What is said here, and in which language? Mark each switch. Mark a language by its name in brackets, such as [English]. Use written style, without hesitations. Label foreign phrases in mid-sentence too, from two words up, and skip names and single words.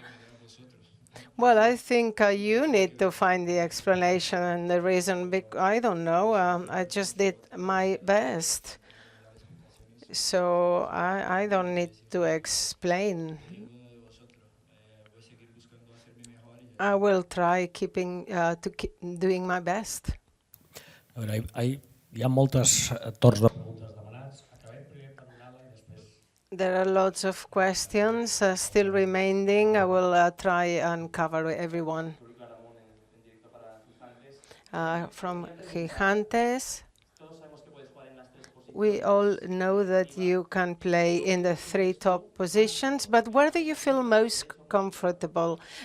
[English] Well, I think you need to find the explanation and the reason. I don't know. I just did my best. So I don't need to explain. I will try doing my best. [Catalan] A veure, hi ha moltes torns de preguntes demanats. Acabem primer per donada i després... [English] There are lots of questions still remaining. I will try and cover everyone. From Gigantes. We all know that you can play in the three top positions, but where do you feel most comfortable?